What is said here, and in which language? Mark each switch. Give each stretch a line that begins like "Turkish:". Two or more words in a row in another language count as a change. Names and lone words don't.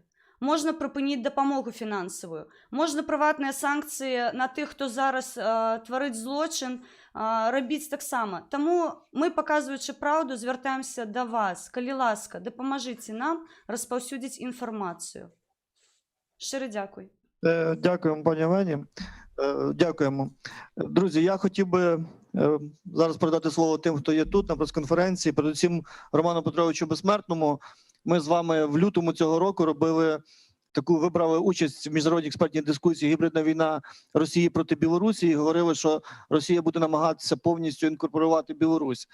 Belarusian: Можна прыпыніць дапамогу фінансавую. Можна прыватныя санкцыі на тых, хто зараз тварыць злочин, рабіць таксама. Таму мы, паказваючы праўду, звяртаемся да вас. Калі ласка, дапамажыце нам распаўсюдзіць інфармацыю. Шчыры дзякуй.
Ukrainian: Дякуємо, пані Олені. Дякуємо. Друзі, я хотів би зараз передати слово тим, хто є тут на прес-конференції, передусім Роману Петровичу Безсмертному. Ми з вами в лютому цього року вибрали участь в міжнародній експертній дискусії «Гібридна війна Росії проти Білорусі» і говорили, що Росія буде намагатися повністю інкорпорувати Білорусь.